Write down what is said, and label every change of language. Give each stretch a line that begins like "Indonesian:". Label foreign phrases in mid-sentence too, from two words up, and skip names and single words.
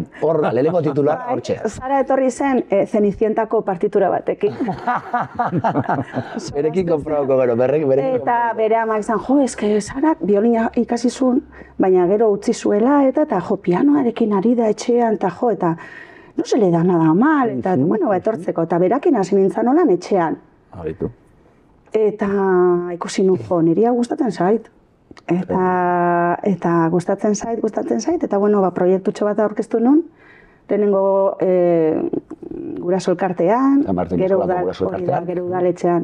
Basque: Hor, lehenengo titular, hortxe. Sara etorri zen Cenicientako partitura batekin. Berekin konprobako gero, berekin. Eta bere amak izan, eske Sara biolina ikasi zuen, baina gero utzi zuela, eta pianoarekin ari da etxean, eta
Spanish: no se le da nada mal,
Basque: eta bueno, etortzeko, eta berakin hasi nintzen olan etxean. Eta ikusi nun niria gustatzen zait. Eta gustatzen zait, eta bueno, proiektutxo bat aurkeztu nun, lehenengo guraso elkartean, gero udaletxean.